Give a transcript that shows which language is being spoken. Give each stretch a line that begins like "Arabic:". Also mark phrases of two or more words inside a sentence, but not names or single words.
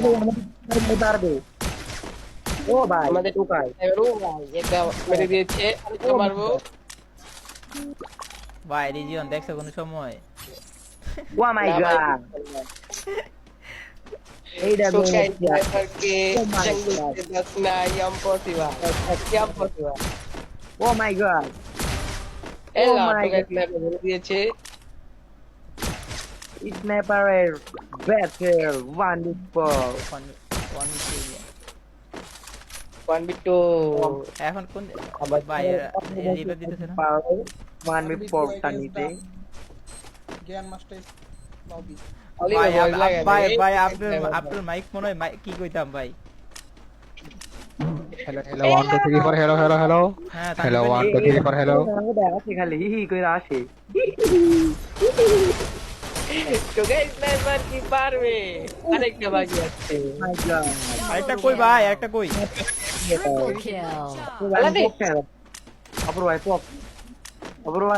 Bangla: পারবে ও ভাই আমাদের টোকাই ও ভাই এটা মেরে দিয়েছে, আরেকটা মারবো। ভাই রিজিয়ন দেখছো কোন সময়?
English: Oh my
Bangla: না ভাই, গড এইটা টুকাই মেরে স্নাইপার কে
English: Oh my
Bangla: জঙ্গল
English: God.
Hindi: से बचना
English: impossible, impossible। Oh my God
Bangla: এই
English: Oh
Bangla: লা,
English: my
Bangla: টুকাই
English: God.
Bangla: স্নাইপার মেরে দিয়েছে। স্নাইপারের
English: battle one for one one minute.
Bangla: 1v2 এখন কোন আবার ভাই রিভাইভ দিতেছে না?
English: one for
Bangla: টানিতে জ্ঞান মাস্টার লবি অলি ভাই ভয় লাগে ভাই রে। ভাই আপনার মাইক মনে হয় কি কইতাম ভাই?
English: Hello, hello, 1, 2, 3, 4, hello, hello, hello.
Bangla: হ্যাঁ
English: Hello, 1, 2, 3, 4, hello.
Bangla: দেখাচ্ছে খালি হি হি কইরা আসে টুকাই স্নাইপার কি পারবে? আরেকটা বাকি আছে।
English: my God
Bangla: আরেকটা কই ভাই, আরেকটা কই? অপর ভাই পপ অপর ভাই